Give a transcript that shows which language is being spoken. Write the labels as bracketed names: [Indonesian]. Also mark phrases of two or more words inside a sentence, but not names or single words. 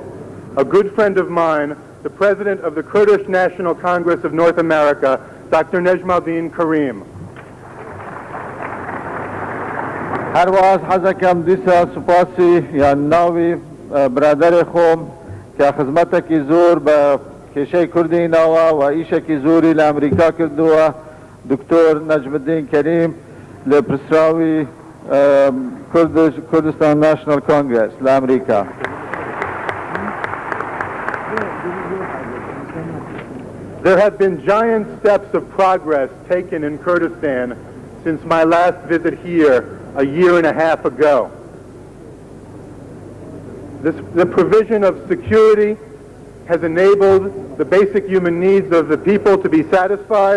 [English] A good friend of mine, the president of the Kurdish National Congress of North America, Dr. Nejmuddin Karim. [Central Kurdish] هر واز حزکم دیسا سپاسی یا ناوی برادر خوم که خدمتکی زور به کشی کردی ناوا و ایشکی زوری لامریکا کردوا دکتر نجم الدین کریم لپرسراوی کردستان ناشنال کانگرس لامریکا. [English] There have been giant steps of progress taken in Kurdistan since my last visit here a year and a half ago. The provision of security has enabled the basic human needs of the people to be satisfied.